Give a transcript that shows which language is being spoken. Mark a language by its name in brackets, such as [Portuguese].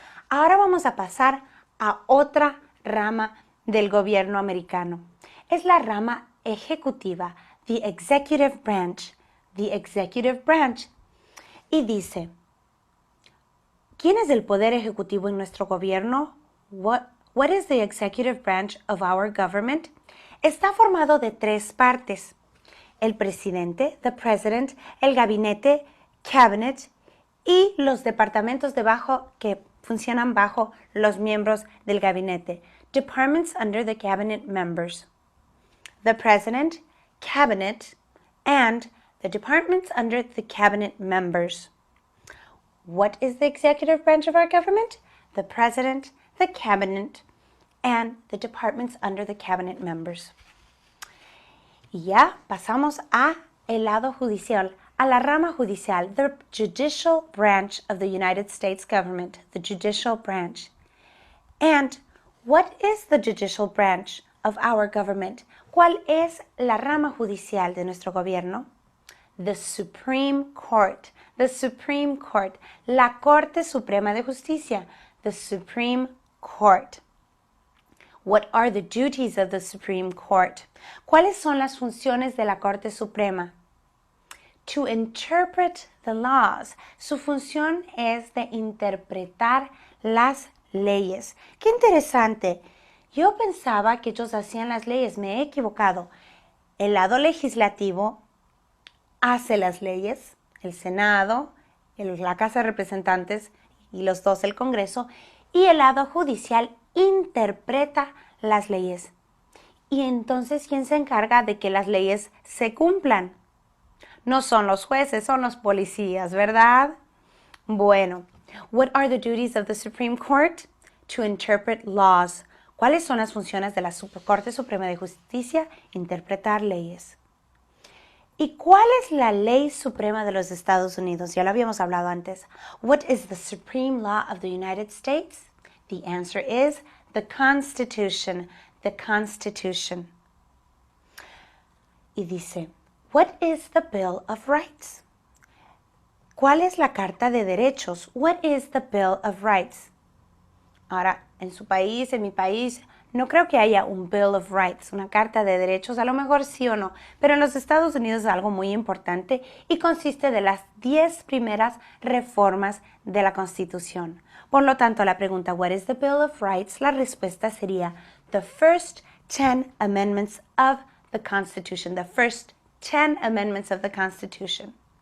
[Spanish] Ahora vamos a pasar a otra rama del gobierno americano. Es la rama ejecutiva, [English] the executive branch. The executive branch. [Spanish] Y dice, ¿quién es el poder ejecutivo en nuestro gobierno? [English] What is the executive branch of our government? [Spanish] Está formado de 3 partes. El presidente, [English] the president, [Spanish] el gabinete, cabinet, y los departamentos que funcionan bajo los miembros del gabinete. [English] Departments under the cabinet members. The president, cabinet, and the departments under the cabinet members. What is the executive branch of our government? The president, the cabinet, and the departments under the cabinet members. [Spanish] Y ya pasamos a el lado judicial, a la rama judicial, [English] the judicial branch of the United States government, the judicial branch. And what is the judicial branch of our government? [Spanish] ¿Cuál es la rama judicial de nuestro gobierno? [English] The Supreme Court, the Supreme Court, la Corte Suprema de Justicia, the Supreme Court. What are the duties of the Supreme Court? [Spanish] ¿Cuáles son las funciones de la Corte Suprema? [English] To interpret the laws. [Spanish] Su función es de interpretar las leyes. ¡Qué interesante! Yo pensaba que ellos hacían las leyes, me he equivocado. El lado legislativo hace las leyes, el Senado, la Casa de Representantes y los dos el Congreso, y el lado judicial interpreta las leyes. Y entonces, ¿quién se encarga de que las leyes se cumplan? No son los jueces, son los policías, ¿verdad? Bueno, [English] what are the duties of the Supreme Court? To interpret laws. [Spanish] ¿Cuáles son las funciones de la Corte Suprema de Justicia? Interpretar leyes. ¿Y cuál es la ley suprema de los Estados Unidos? Ya lo habíamos hablado antes. [English] What is the supreme law of the United States? The answer is the Constitution. The Constitution. [Spanish] Y dice, [English] what is the Bill of Rights? [Spanish] ¿Cuál es la Carta de Derechos? [English] What is the Bill of Rights? [Spanish] Ahora, en su país, en mi país, no creo que haya un Bill of Rights, una Carta de Derechos, a lo mejor sí o no, pero en los Estados Unidos es algo muy importante y consiste de las 10 primeras reformas de la Constitución. Por lo tanto, la pregunta, [English] what is the Bill of Rights? [Spanish] La respuesta sería, [English] the first 10 amendments of the Constitution, the first 10 amendments of the Constitution.